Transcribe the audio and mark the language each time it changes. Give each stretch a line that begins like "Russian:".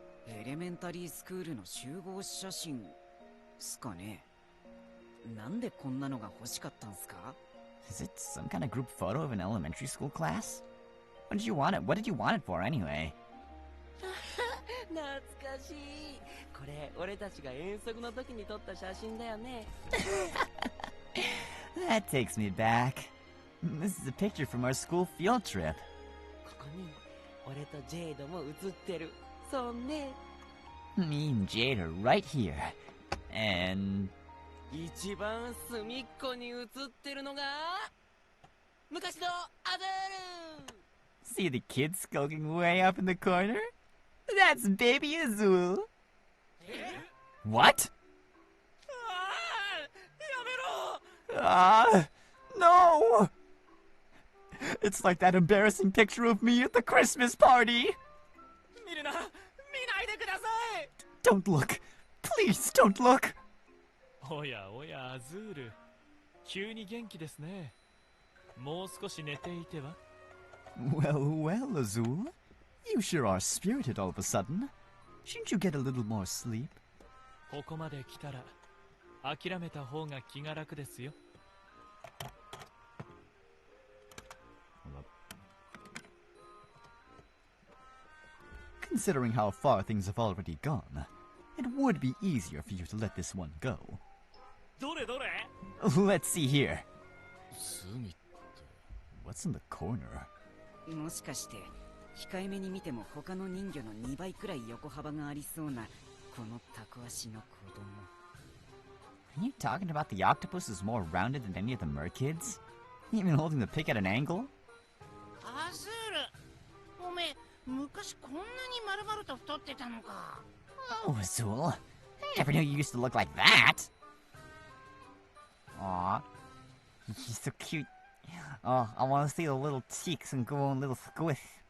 Japanese: エレメンタリースクールの集合写真すかね。なんでこんなのが欲しかったんすか？
English: Is it some kind of group photo of an elementary school class? What did you want it? What did you want it for anyway?
Japanese: 懐かしい。これ俺たちが遠足の時に撮った写真だよね。
English: That takes me back. This is a picture from our school field trip.
Japanese: ここに俺とジェイドも写ってる。そうね。
English: Me and Jade are right here. And...
Japanese: 一番隅っこに写ってるのが昔のアズール。
English: See the kid skulking way up in the corner? That's baby Azul. What? No! It's like that embarrassing picture of me at the Christmas party. Don't look. Please don't look.
Japanese: おやおやアズール、急に元気ですね。もう少し寝ていては。
English: Well, well, Azul. You sure are spirited all of a sudden. Shouldn't you get a little more sleep?
Japanese: ここまで来たら諦めた方が気が楽ですよ。
English: Considering how far things have already gone, it would be easier for you to let this one go.
Japanese: どれどれ
English: Let's see here.
Japanese: 隅って
English: What's in the corner?
Japanese: もしかして控えめに見ても他の人魚の2倍くらい横幅がありそうなこのタコ足の子供。
English: Are you talking about the octopus is more rounded than any of the merkids? Even holding the pick at an angle?
Japanese: アズール、おめえ昔こんなに丸々と太ってたのか。
English: Oh, Azul. I never knew you used to look like that. Aw. He's so cute. Oh, I want to see the little cheeks and go on little squish.